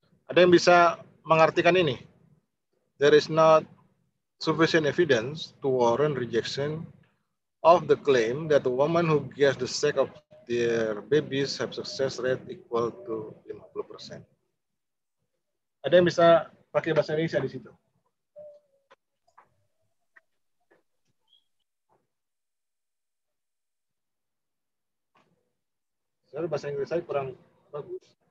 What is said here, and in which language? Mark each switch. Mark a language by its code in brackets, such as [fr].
[id] Ada yang bisa mengartikan ini? [en] There is not sufficient evidence to warrant rejection of the claim that a woman who gives the sex of their babies have success rate equal to 50%. [id] Ada yang bisa pakai bahasa Indonesia di situ? Soalnya bahasa Inggris saya kurang bagus.